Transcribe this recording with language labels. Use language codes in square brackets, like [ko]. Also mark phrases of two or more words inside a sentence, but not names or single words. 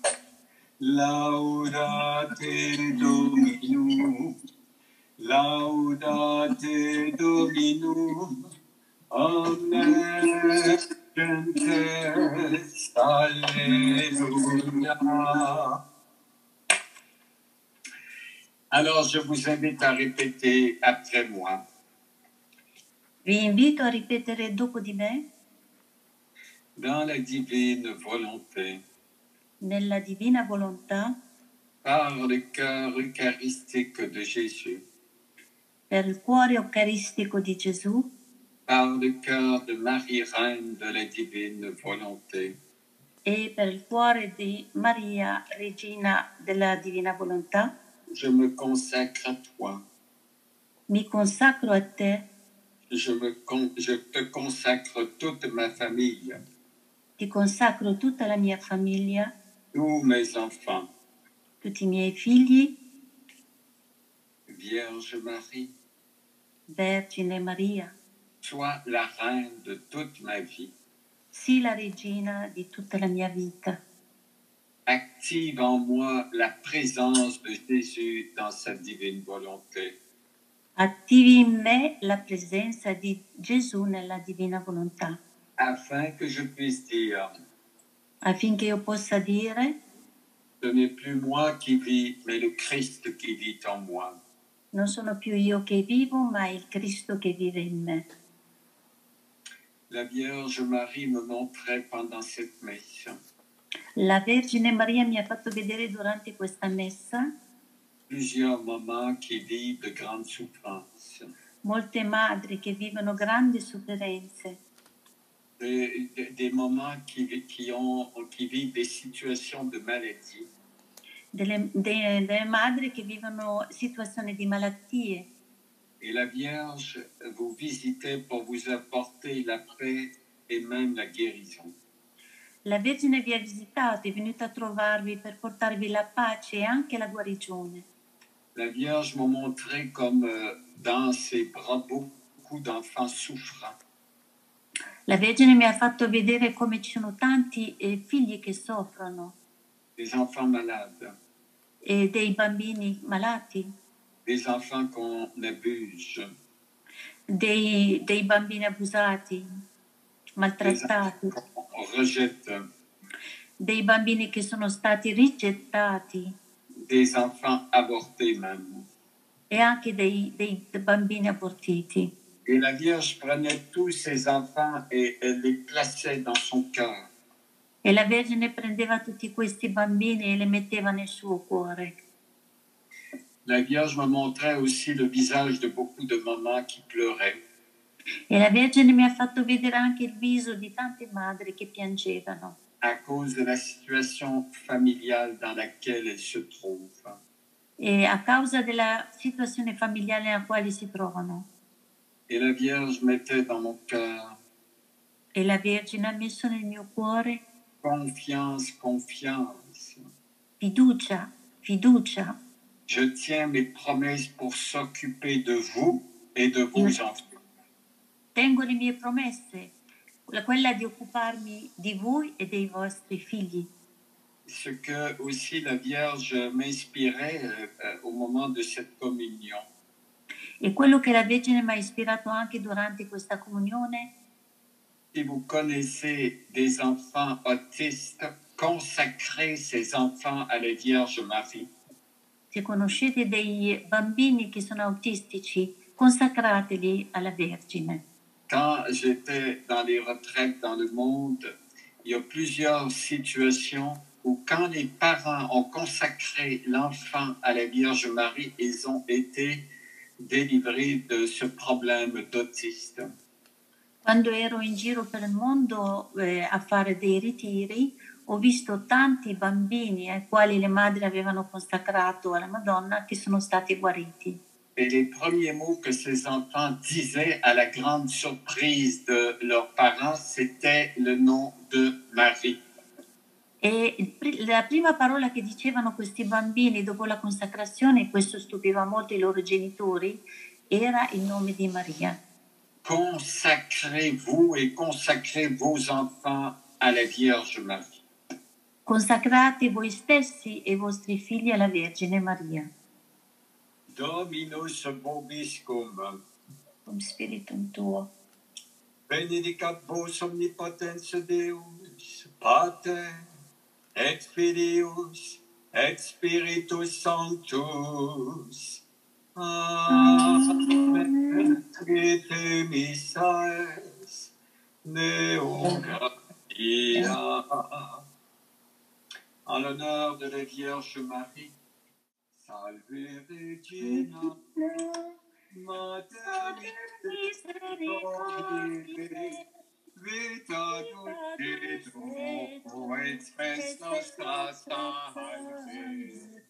[la] Laudate Dominum, laudate Dominum, omnes gentes, alleluia. [fr] Alors, je vous invite à répéter après moi. [it] Vi invito a ripetere dopo di me, [fr] Dans la divine volonté, [it] nella divina volontà, [fr] par le cœur eucharistique de Jésus, [it] per il cuore eucaristico di Gesù, [fr] par le cœur de Marie, Reine de la divine volonté, [it] e per il cuore di Maria, Regina della divina volontà, [fr] je me consacre à toi. [it] mi consacro a te, [fr] Je te consacre toute ma famille, [it] ti consacro tutta la mia famiglia, [fr] tous mes enfants. [it] tutti i miei figli, [fr] Vierge Marie, [it] Vergine Maria, [fr] sois la reine de toute ma vie. [it] sii la regina di tutta la mia vita. [fr] Active en moi la présence de Jésus dans sa divine volonté. [it] Attivi in me la presenza di Gesù nella divina volontà, [fr] Afin que je puisse dire, [it] affinché io possa dire: [fr] ce n'est plus moi qui vis, mais le Christ qui vit en moi. [it] non sono più io che vivo, ma è il Cristo che vive in me. [fr] La Vierge Marie me montrait pendant cette messe [it] La Vergine Maria mi ha fatto vedere durante questa messa [fr] plusieurs moments qui vivent de grandes souffrances, [it] molte madri che vivono grandi sofferenze, [fr] des moments qui vivent des situations de maladie, [it] delle madri che vivono situazioni di malattie. [fr] et la Vierge vous visitait pour vous apporter la paix et même la guérison. [it] La Vergine vi ha visitato, è venuta a trovarvi per portarvi la pace e anche la guarigione. [fr] La Vierge m'a montré comme dans ses bras beaucoup d'enfants souffrants. [it] La Vergine mi ha fatto vedere come ci sono tanti figli che soffrono, [fr] Des enfants malades, [it] e dei bambini malati, [fr] des enfants qu'on abuse, [it] dei bambini abusati, [fr] des [it] maltrattati, [fr] enfants qu'on rejette, [it] dei bambini che sono stati rigettati [fr] des enfants avortés même. [it] e anche dei bambini abortiti. [fr] Et la Vierge prenait tous ces enfants et elle les plaçait dans son cœur. [it] E la Vergine prendeva tutti questi bambini e li metteva nel suo cuore. [fr] La Vierge me montrait aussi le visage de beaucoup de mamans qui pleuraient. [it] E la Vergine mi ha fatto vedere anche il viso di tante madri che piangevano [fr] à cause de la situation familiale dans laquelle elles se trouvent. [it] e a causa della situazione familiare nella quale si trovano. [fr] Et la Vierge mettait dans mon cœur [it] E la Vergine ha messo nel mio cuore [fr] confiance, confiance. [it] fiducia, fiducia. [fr] Je tiens mes promesses pour s'occuper de vous et de vos enfants. [it] Tengo le mie promesse, quella di occuparmi di voi e dei vostri figli. [fr] Ce que aussi la Vierge m'inspirait au moment de cette communion. [it] E quello che la Vergine mi ha ispirato anche durante questa comunione: [fr] si vous connaissez des enfants autistes, consacrez ces enfants à la Vierge Marie. [it] Se conoscete dei bambini che sono autistici, consacrateli alla Vergine. [fr] Quand j'étais dans les retraites dans le monde, il y a plusieurs situations où quand les parents ont consacré l'enfant à la Vierge Marie, ils ont été délivrés de ce problème d'autiste. [it] Quando ero in giro per il mondo a fare dei ritiri, ho visto tanti bambini ai quali le madri avevano consacrato alla Madonna che sono stati guariti. [fr] Et les premiers mots que ces enfants disaient à la grande surprise de leurs parents, c'était le nom de Marie. [it] E la prima parola che dicevano questi bambini dopo la consacrazione, e questo stupiva molto i loro genitori, era il nome di Maria. [fr] Consacrez-vous et consacrez vos enfants à la Vierge Marie. [it] Consacrate voi stessi e i vostri figli alla Vergine Maria. [la] Dominus vobiscum. Cum spiritum tuo. Benedicat vos omnipotens Deus, Pater, et Filius, et Spiritus Sanctus. Amen. Trite missaes, Deo gratia. [fr] En l'honneur de la Vierge Marie, [la] Salve Regina, Mater misericordiae, vita dulcedo, et spes nostra salve.